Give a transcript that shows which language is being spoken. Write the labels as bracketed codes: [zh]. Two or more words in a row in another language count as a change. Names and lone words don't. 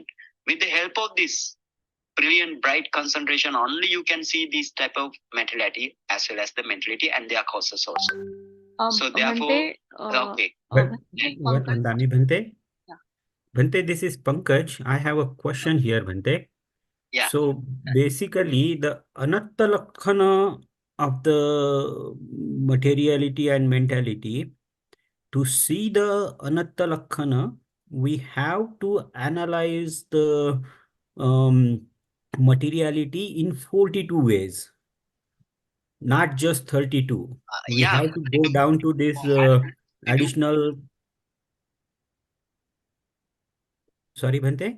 [en] With the help of this brilliant, bright concentration, only you can see this type of materiality as well as the mentality and their causes also. So therefore, okay. Bhante? Yeah. Bhante, this is Pankaj. I have a question here, Bhante. Yeah. So basically, the [pi] anatta lakkhana [en] of the materiality and mentality, to see the [pi] anatta lakkhana, [en] we have to analyze the materiality in 42 ways, not just 32. We have to go down to this additional. Sorry, Bhante?